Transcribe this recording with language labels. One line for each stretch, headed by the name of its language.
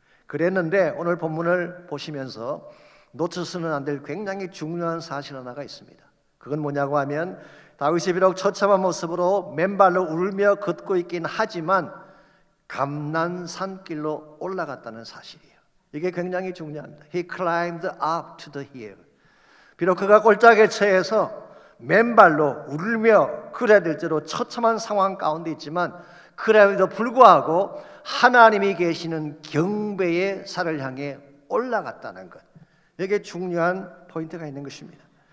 Korean: 그랬는데 오늘 본문을 보시면서 놓쳐서는 안 될 굉장히 중요한 사실 하나가 있습니다. 그건 뭐냐고 하면 다윗이 비록 처참한 모습으로 맨발로 울며 걷고 있긴 하지만 감난산길로 올라갔다는 사실이에요. 이게 굉장히 중요합니다.
English: He climbed up to the hill.
Korean: 비록 그가 꼴짝에 처해서 맨발로 울며 그래야 될 대로 처참한 상황 가운데 있지만 그래도 불구하고 하나님이 계시는 경배의 산을 향해 올라갔다는 것, 이게 중요한 포인트가 있는 것입니다.